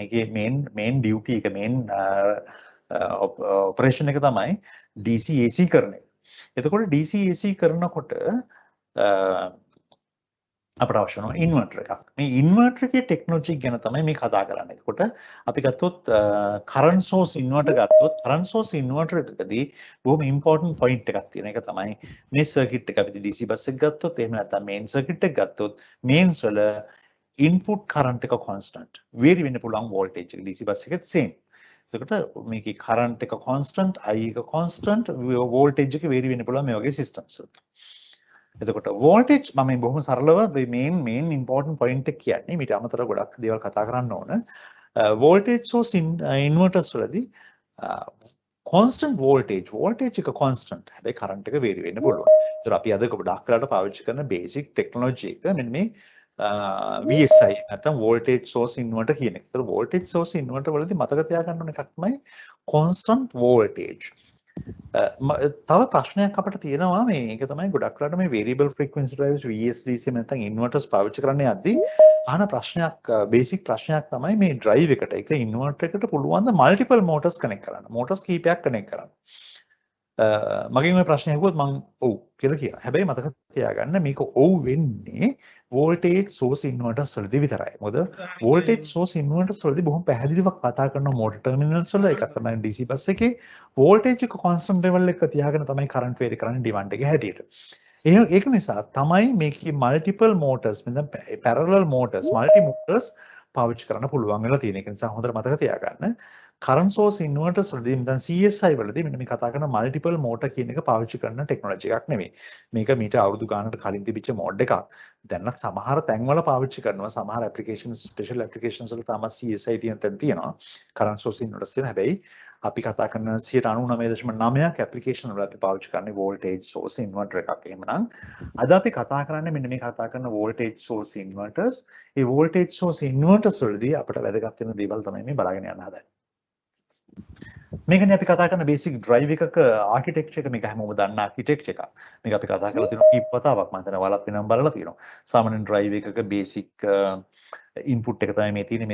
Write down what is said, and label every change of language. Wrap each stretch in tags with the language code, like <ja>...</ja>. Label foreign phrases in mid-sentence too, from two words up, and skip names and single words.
<si>ඒකේ</si> <en>main duty</en> <si>එක</si> <en>main operation</en> <si>එක තමයි</si> <en>DC AC</en> <si>කරන එක. එතකොට</si> <en>DC AC</en> <si>කරනකොට අපට අවශ්‍ය වෙනවා ඉන්වර්ටර් එකක්. මේ ඉන්වර්ටර් එකේ ටෙක්නොලොජි ගැන තමයි මේ කතා කරන්නේ. එතකොට අපි ගත්තොත්</si> <en>current source inverter</en> <si>ගත්තොත්</si> <en>current source inverter</en> <si>එකකදී බොහොම</si> <en>important point</en> <si>එකක් තියෙන එක තමයි මේ circuit එක අපි</si> <en>DC bus</en> <si>එක ගත්තොත් එහෙම නැත්නම්</si> <en>main circuit</en> <si>එක ගත්තොත් mains වල</si> <en>input current</en> <si>එක constant. vary වෙන්න පුළුවන් voltage එක</si> <en>DC bus</en> <si>එකෙත් same. එතකොට මේකේ current එක constant, I එක constant, voltage එක vary වෙන්න පුළුවන් මේ වගේ systems වලට. එතකොට voltage මම මේ බොහොම සරලව</si> <en>main important point</en> <si>එක කියන්නේ මීට අමතරව ගොඩක් දේවල් කතා කරන්න ඕන.</si> <en>voltage source inverters</en> <si>වලදී</si> <en>constant voltage</en> <si>එක constant. හැබැයි current එක vary වෙන්න පුළුවන්. ඒතර අපි අද ගොඩක් කරලා පාවිච්චි කරන</si> <en>basic technology</en> <si>එක මෙන්න මේ VSI නැත්නම්</si> <en>voltage source inverter</en> <si>කියන එක. ඒතර</si> <en>voltage source inverter</en> <si>වලදී මතක තියාගන්න ඕන එකක් තමයි</si> <en>constant voltage.</en> <si>තව ප්‍රශ්නයක් අපිට තියෙනවා මේක තමයි ගොඩක් වෙලාවට මේ</si> <en>variable frequency drives VSDC</en> <si>නැත්නම් inverters පාවිච්චි කරන්න යද්දී අහන ප්‍රශ්නයක් බේසික් ප්‍රශ්නයක් තමයි මේ drive එකට ඒක inverter එකට පුළුවන් ද</si> <en>multiple motors connect</en> <si>කරන්න motors කීපයක් connect කරන්න මගෙන් ওই ප්‍රශ්නේ අහුවොත් මම ඔව් කියලා කියනවා. හැබැයි මතක තියාගන්න මේක ඔව් වෙන්නේ</si> <en>voltage source inverters</en> <si>වලදී විතරයි. මොකද</si> <en>voltage source inverters</en> <si>වලදී බොහොම පැහැදිලිව කතා කරන</si> <en>motor terminals</en> <si>වල එකක් තමයි</si> <en>DC bus</en> <si>එකේ voltage එක</si> <en>constant level</en> <si>එක තියාගෙන තමයි</si> <en>current vary</en> <si>කරන්නේ demand එකේ හැටියට. ඒක නිසා තමයි මේකේ</si> <en>multiple motors</en> <si>මෙතන</si> <en>parallel motors multi motors</en> <si>පාවිච්චි කරන්න පුළුවන් වෙලා තියෙන. ඒක නිසා හොඳට මතක තියාගන්න.</si> <en>current source inverters</en> <si>වලදී දැන් CSI වලදී මෙන්න මේ කතා කරන</si> <en>multiple motor</en> <si>කියන එක පාවිච්චි කරන ටෙක්නොලොජි එකක් නෙමෙයි. මේක මීට අවුරුදු ගානකට කලින් තිබිච්ච මොඩ් එකක්. දැන්වත් සමහර තැන්වල පාවිච්චි කරනවා. සමහර</si> <en>applications special applications</en> <si>වල තමයි CSI තියෙන තැන් තියෙනවා.</si> <en>current source inverters</en> <si>තියෙන. හැබැයි අපි කතා කරන 99.9ක් application වල අපි පාවිච්චි කරන්නේ</si> <en>voltage source inverter</en> <si>එකක්. එහෙමනම් අද අපි කතා කරන්නේ මෙන්න මේ කතා කරන</si> <en>voltage source inverters.</en> <si>ඒ</si> <en>voltage source inverters</en> <si>වලදී අපිට වැදගත් වෙන දේවල් තමයි මේ බලාගෙන යන්න හදන්නේ. මේකනේ අපි කතා කරන</si> <en>basic drive</en> <si>එකක ආකිටෙක්චර් එක මේක හැමෝම දන්න ආකිටෙක්චර් එකක්. මේක අපි කතා කරලා තියෙනවා කීප වතාවක් මම හිතනවා ඔයාලත් වෙනම බලලා තියෙනවා. සාමාන්‍ය ඩ්‍රයිව් එකක</si> <en>basic input</en> <si>එක තමයි මේ තියෙන්නේ.</si>